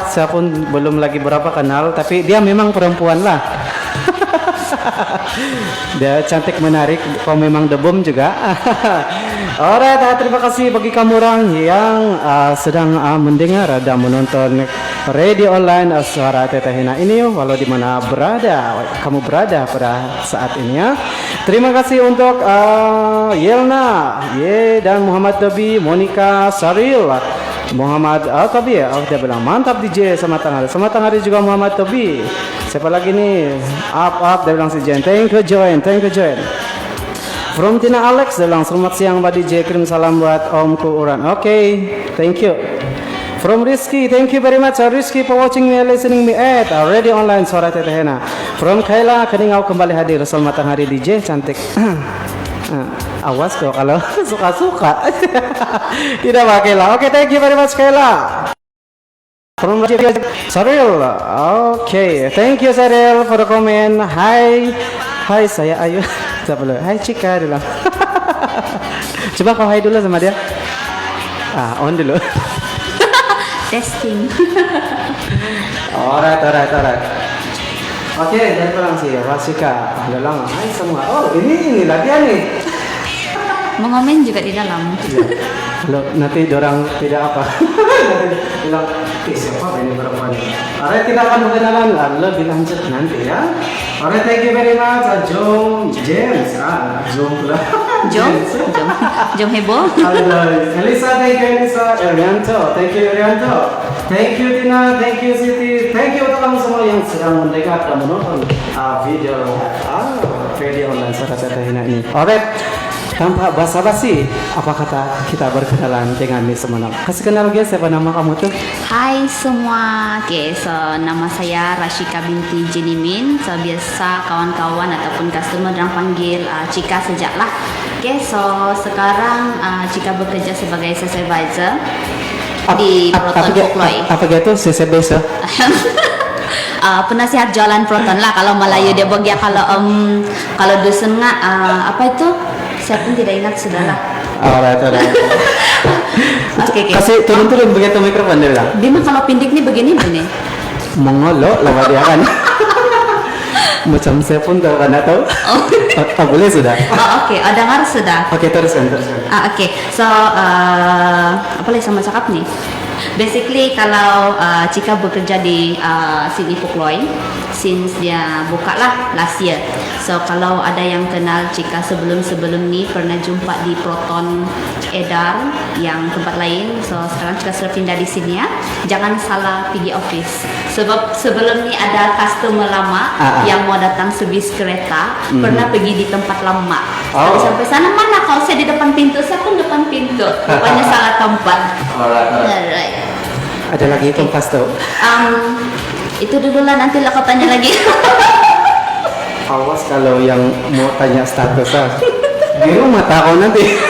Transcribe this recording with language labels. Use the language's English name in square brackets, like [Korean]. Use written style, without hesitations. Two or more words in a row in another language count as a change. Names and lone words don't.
[Malay] Saya pun belum lagi berapa kenal, tapi dia memang perempuan lah. Dia cantik, menarik. Kau memang debum juga. Alright, terima kasih bagi kamu orang yang sedang mendengar dan menonton radio online Suara Tetehena ini, walau di mana kamu berada pada saat ini ya. Terima kasih untuk Yelna, dan Muhammad Tobi, Monica, Saril, Muhammad Tobi ya. Dia bilang mantap DJ, selamat hari juga Muhammad Tobi. Siapa lagi nih? Up, dia bilang si Jen. [English] Thank you join. From Tina Alex, [Malay] dia bilang selamat siang Mbak DJ, kirim salam buat Omku Uran. [English] Okay, thank you. From Rizky, thank you very much Rizky for watching me and listening me at radio online Suara Tetehena. [Malay] From Kayla, Keningau kembali hadir. Selamat hari DJ, cantik. Awas kok kalau suka-suka. Tidak pakai lah. [English] Okay, thank you very much Kayla. From Saril, okay, thank you Saril for the comment. [Malay] Hai saya Ayu. Hai Cika dulu. Coba kau hai dulu sama dia. On dulu. Testing. Alright. Oke, dari orang sih Rasika. Udah lama. Hai semua. Oh, ini latihan nih. Mengomen juga di dalam. Iya. Kalau nanti dorang tidak apa. Bilang, siapa ini perempuan? Alright, kita akan berkenalan lebih lanjut nanti ya. [English] Alright, thank you very much James. [Malay] Jom pula. Jom heboh. [English] Halo, Elisa, thank you Elisa. Erianto, thank you Erianto. Thank you Tina, thank you Siti. Thank you [Malay] untuk kamu semua yang sedang mendengar dan menonton video online Suara Tetehena ini. Alright. Tanpa basa-basi, apa kata kita berkenalan dengan Miss Semenang? Kasih kenal guys, siapa nama kamu tuh? Hai semua, nama saya Rashika binti Jenimin. Biasa kawan-kawan ataupun customer yang panggil Cika sejaklah. Sekarang Cika bekerja sebagai [English] sales advisor [Malay] di Proton Folkloy. Apa gitu [English] sales advisor? [Malay] Penasihat jualan Proton lah kalau Melayu dia bagia. Kalau dusun nggak apa itu? Saya pun tidak ingat sudahlah. Alright. Oke. Kasih turun begitu mikrofon dia bilang. Dia mah kalau pindik nih begini. Mongolo lewat dia kan. Macam saya pun tahu kan tahu. Boleh sudah. Oke. Dengar sudah. Oke, teruskan. Oke. Apa lagi sama cakap nih? Basically kalau Cika bekerja di sini Folkloy since dia buka lah [English] last year. [Malay] So kalau ada yang kenal Cika sebelum ni pernah jumpa di Proton Edar yang tempat lain. So sekarang Cika sudah pindah di sini ya. Jangan salah pergi office. Sebab sebelum ni ada customer lama yang mau datang sebis kereta pernah pergi di tempat lama. Sampai sana mana kalau saya di depan pintu, saya pun depan pintu. Rupanya salah tempat. Alright. Ada lagi tempat tuh. Itu dulu lah, nanti lah kau tanya lagi. Awas kalau yang mau tanya status di rumah tahu nanti.